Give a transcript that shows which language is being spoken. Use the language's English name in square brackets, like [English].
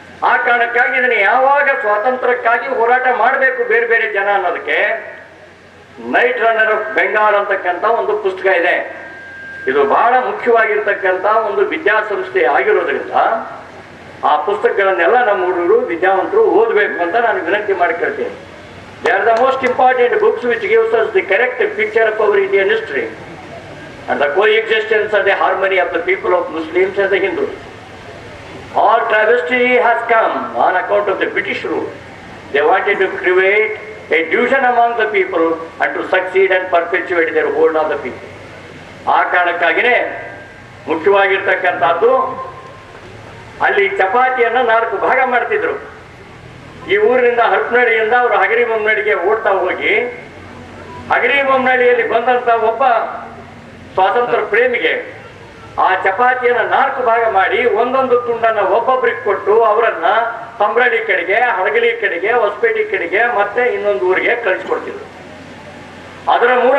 [Kannada] ಆ ಕಾರಣಕ್ಕಾಗಿ ಇದನ್ನು ಯಾವಾಗ ಸ್ವಾತಂತ್ರ್ಯಕ್ಕಾಗಿ ಹೋರಾಟ ಮಾಡಬೇಕು ಬೇರೆ ಬೇರೆ ಜನ ಅನ್ನೋದಕ್ಕೆ ನೈಟ್ ರನ್ನರ್ ಆಫ್ ಬೆಂಗಾಲ್ ಅಂತಕ್ಕಂಥ ಒಂದು ಪುಸ್ತಕ ಇದೆ. ಇದು ಬಹಳ ಮುಖ್ಯವಾಗಿರ್ತಕ್ಕಂಥ ಒಂದು ವಿದ್ಯಾಸಂಸ್ಥೆ ಆಗಿರೋದ್ರಿಂದ ಆ ಪುಸ್ತಕಗಳನ್ನೆಲ್ಲ ನಮ್ಮ ಹುಡುಗರು ವಿದ್ಯಾವಂತರು ಓದಬೇಕು ಅಂತ ನಾನು ವಿನಂತಿ ಮಾಡಿಕೊಳ್ತೇನೆ. [English] They are the most important books which gives us the correct picture of our Indian history and the coexistence and the harmony of the people of Muslims and the Hindus. All travesty has come on account of the British rule. They wanted to create a division among the people and to succeed and perpetuate their hold on the people. [Kannada] ಆ ಕಾರಣಕ್ಕಾಗಿಯೇ ಮುಖ್ಯವಾಗಿರ್ತಕ್ಕಂಥದ್ದು, ಅಲ್ಲಿ ಚಪಾತಿಯನ್ನು 4 ಭಾಗ ಮಾಡ್ತಿದ್ರು. ಈ ಊರಿನಿಂದ ಹರಪನಹಳ್ಳಿಯಿಂದ ಅವರು ಹಗರಿಬೊಮ್ಮನಹಳ್ಳಿಗೆ ಓಡ್ತಾ ಹೋಗಿ ಹಗರಿಬೊಮ್ಮನಹಳ್ಳಿಯಲ್ಲಿ ಬಂದಂತ ಒಬ್ಬ ಸ್ವಾತಂತ್ರ್ಯ ಪ್ರೇಮಿಗೆ ಆ ಚಪಾತಿಯನ್ನು 4 ಭಾಗ ಮಾಡಿ ಒಂದೊಂದು ತುಂಡನ್ನ ಒಬ್ಬೊಬ್ಬರಿಗೆ ಕೊಟ್ಟು ಅವರನ್ನ ಸಂಬ್ರಳ್ಳಿ ಕಡೆಗೆ, ಹಡಗಲಿ ಕಡೆಗೆ, ಹೊಸಪೇಟೆ ಕಡೆಗೆ ಮತ್ತೆ ಇನ್ನೊಂದು ಊರಿಗೆ ಕಳಿಸ್ಕೊಡ್ತಿದ್ರು. ಅದರ ಮೂಲಕ